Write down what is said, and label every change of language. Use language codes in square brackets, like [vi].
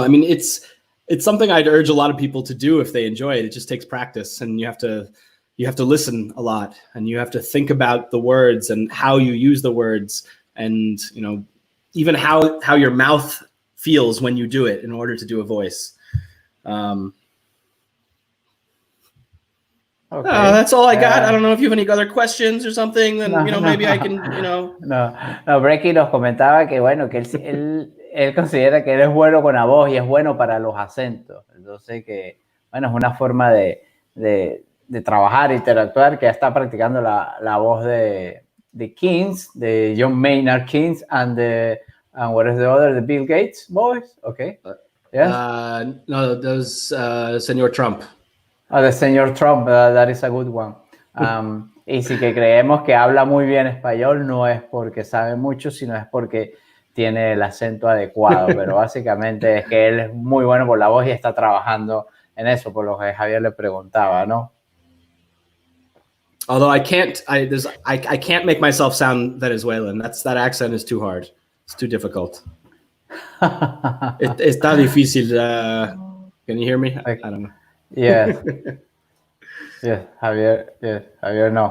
[en] I mean, it's something I'd urge a lot of people to do if they enjoy it. It just takes practice, and you have to listen a lot, and you have to think about the words and how you use the words, and even how your mouth feels when you do it in order to do a voice. Okay. That's all I got. I don't know if you have any other questions or something. Then maybe I can. [es] No, Brekkie nos comentaba que bueno, que él considera que él es bueno con la voz y es bueno para los acentos. Entonces que bueno, es una forma de trabajar, interactuar, que ya está practicando la voz de Keynes, de John Maynard Keynes, [en] and what is the other, the Bill Gates voice? Okay. Yes. No, those Señor Trump. Oh, the Señor Trump, that is a good one. [es] Y sí que creemos que habla muy bien español, no es porque sabe mucho, sino es porque tiene el acento adecuado, pero básicamente es que él es muy bueno por la voz y está trabajando en eso, por lo que Javier le preguntaba, ¿no? [en] Although I can't make myself sound Venezuelan. That accent is too hard. It's too difficult. [es] Está difícil. [en] Can you hear me? I don't know. Yes. Yes, Javier, no.